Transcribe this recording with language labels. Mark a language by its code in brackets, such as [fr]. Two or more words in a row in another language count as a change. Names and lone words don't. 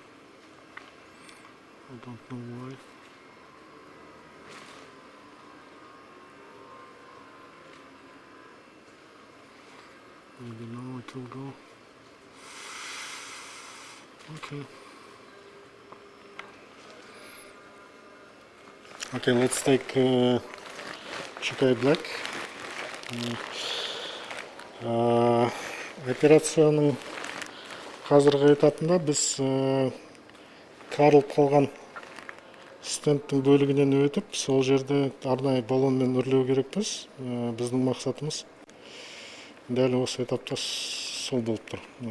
[en] I don't know why. Maybe now it will go. Okay. Okay, let's take ICA Black. [kk] Операцияның қазіргі этапында біз тарылып қалған стенттің бөлігінен өтіп, сол жерде арнайы баллонмен үрлеу керекпіз. Біздің мақсатымыз дәл осы этапта сол болып тұр.